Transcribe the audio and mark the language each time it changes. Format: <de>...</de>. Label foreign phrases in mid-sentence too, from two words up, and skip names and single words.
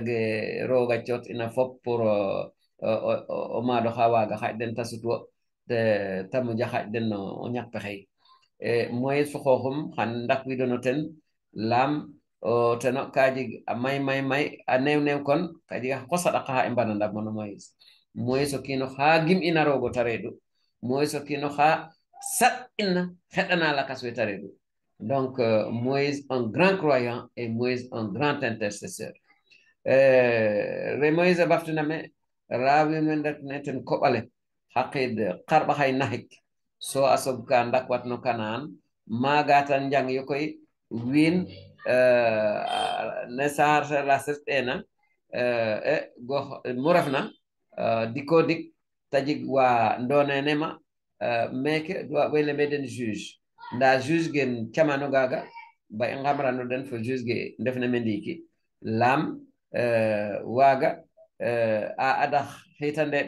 <srr>ge roga cot ina fop pour o maado xa waga xaƴ den ta sutwo ta moƴa xaƴ den o ñak pexey Moïse fo xooxum xan ndakwidono ten laam teno ka jeg a may a neew kon ka jeg xa qosa ɗaka xa i mbananda mono Moïse o kiino xa gim ina roogo ta reedu Moïse o kiino xa saɗ ina xeɗana lakas we ta reedu</srr> <fr>donc Moïse un grand croyant et Moïse un grand intercesseur</fr> <srr>re Moïse a baftina me raawin we ndetne ten koɓale xaqid xarɓa xay naxik so a soog ka ndakwat no Kanaan maaga tan njang yo koy wiin ne saar la set'ena gox mu refna diko dik ta jeg wa ndonene ma meke we lembe den juge nda juge gen camano gaga ba i ngamrano den fo juge ge ndefna me ndiiki laam waaga a adax xitandeɗ</srr>